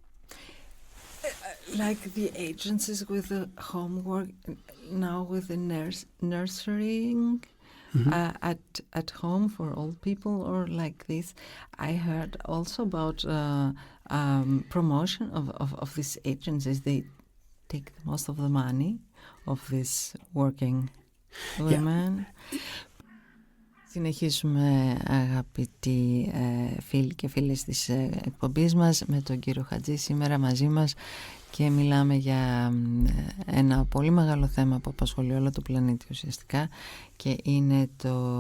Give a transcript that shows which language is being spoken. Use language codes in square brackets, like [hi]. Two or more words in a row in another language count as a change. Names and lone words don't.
[en] Like the agencies with the homework, now with the nurturing at home for old people or like this. I heard also about promotion of these agencies. They take most of the money of these working women. [el] Συνεχίζουμε, αγαπητοί φίλοι και φίλες της εκπομπής μας, με τον κύριο Χατζή σήμερα μαζί μας και μιλάμε για ένα πολύ μεγάλο θέμα που απασχολεί όλο το πλανήτη ουσιαστικά και είναι το...